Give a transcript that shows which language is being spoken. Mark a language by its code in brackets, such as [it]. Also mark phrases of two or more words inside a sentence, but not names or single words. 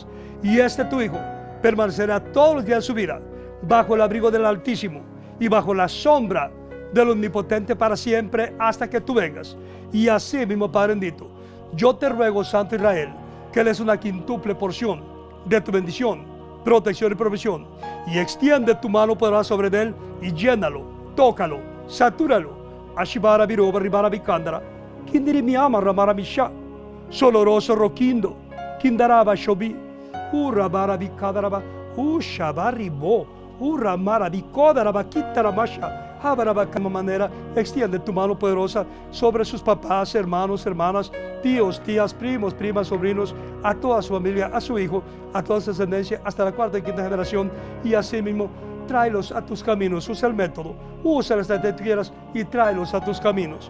[es] Y este tu hijo permanecerá todos los días de su vida bajo el abrigo del Altísimo y bajo la sombra del Omnipotente para siempre, hasta que tú vengas. Y así mismo, Padre bendito, yo te ruego, Santo Israel, que le des una quíntuple porción de tu bendición, protección y provisión, y extiende tu mano poderosa sobre él y llénalo, tócalo, satúralo. Ashibara biroba ribara bicandara, kindiri mi ama ramara misha, soloroso roquindo, kindaraba shobi, urabara bicadaraba, ushabaribo, uramara bicodaraba, kitaramasha. De manera, extiende tu mano poderosa sobre sus papás, hermanos, hermanas, tíos, tías, primos, primas, sobrinos, a toda su familia, a su hijo, a toda su descendencia, hasta la cuarta y quinta generación, y así mismo tráelos a tus caminos. Usa el método, usa las que quieras y tráelos a tus caminos.